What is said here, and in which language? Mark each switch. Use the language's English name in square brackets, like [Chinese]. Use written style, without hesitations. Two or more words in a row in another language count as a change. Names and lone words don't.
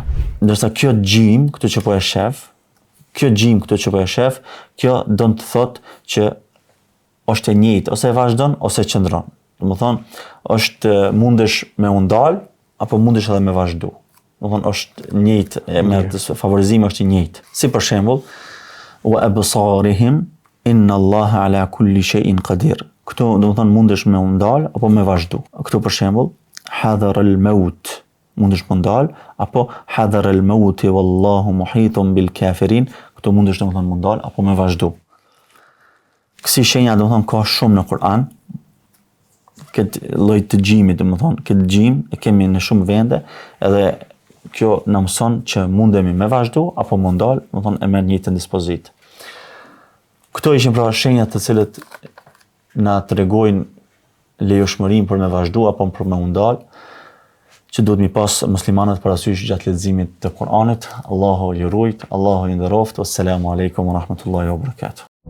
[Albanian] Ndërsa kjo gjim këtu që po e shef, kjo do të thotë që është e njëjtë, ose e vazhdon ose qëndron. Domethënë, është mundesh me u ndal apo mundesh edhe me vazhdu. Domethënë është njëjtë, me favorizimi është i njëjtë. Si për shembull, [Arabic] وأبصارهم إن الله على كل شيء قدير. [Albanian] Këtu domethënë mundesh me u ndal apo me vazhdu. Këtu për shembull, [Arabic] حضر الموت, [Albanian] mundesh me ndal apo [Arabic] حضر الموت والله محيط بالكافرين. [Albanian] Këtu mundesh domethënë me ndal apo me vazhdu. Kësi shenja domethënë ka shumë në Kur'an. Këtë lloj të gjimit, domethënë, këtë gjim e kemi në shumë vende, edhe kjo na mëson që mundemi me vazhdu apo me ndal, domethënë e merr njëjtën dispozitë. Këto ishin pra shenjat të cilët na tregojnë lejoshmërinë për me vazhdu apo për me ndal, që duhet mi pas muslimanët parasysh gjatë leximit të Kur'anit. Allahu ju rujt, Allahu ju nderoft. [Arabic] والسلام عليكم ورحمة الله وبركاته.